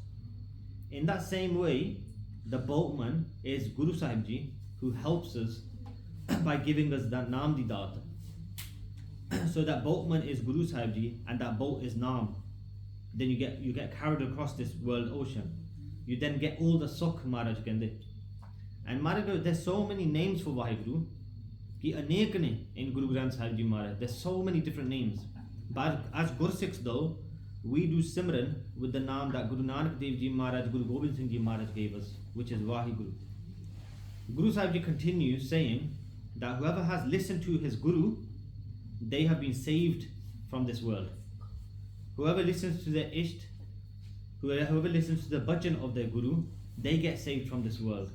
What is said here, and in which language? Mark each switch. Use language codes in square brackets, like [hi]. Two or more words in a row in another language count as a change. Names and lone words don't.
[en] In that same way, the boatman is Guru Sahib Ji, who helps us by giving us that [pa] ਨਾਮ ਦੀ ਦਾਤ. [en] So that boatman is Guru Sahib Ji and that boat is Naam. Then you get carried across this world ocean. You then get all the Sukh [pa] ਮਹਾਰਾਜ ਕਹਿੰਦੇ. [en] And Maharaj goes, there's so many names for Vaheguru [pa] ਕਿ ਅਨੇਕ ਨੇ [en] in Guru Granth Sahib Ji Maharaj. There's so many different names. But as Gursikhs though, we do Simran with the name that Guru Nanak Dev Ji Maharaj, Guru Gobind Singh Ji Maharaj gave us, which is Vaheguru. Guru Sahib Ji continues saying that whoever has listened to his Guru, they have been saved from this world. Whoever listens to their Isht, whoever listens to the bhajan of their Guru, they get saved from this world.